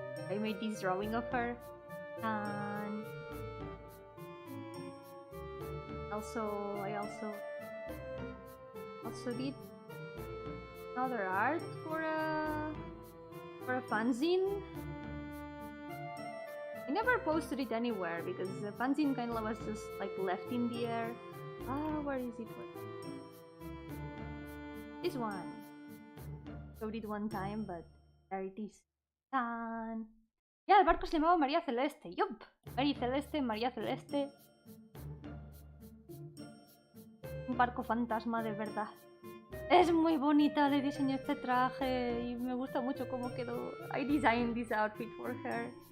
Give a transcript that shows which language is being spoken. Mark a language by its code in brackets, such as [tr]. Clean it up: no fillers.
[en] I made this drawing of her, and I also did another art for a fanzine. I never posted it anywhere because the fanzine kind of was just like left in the air. Where is it? This one. Showed it one time, but there it is. ¡Tan! [es] Ya, el barco se llamaba María Celeste. ¡Yup! Mary Celeste, María Celeste. Un barco fantasma de verdad. Es muy bonita, le diseñé este traje y me gusta mucho cómo quedó. [en] I designed this outfit for her.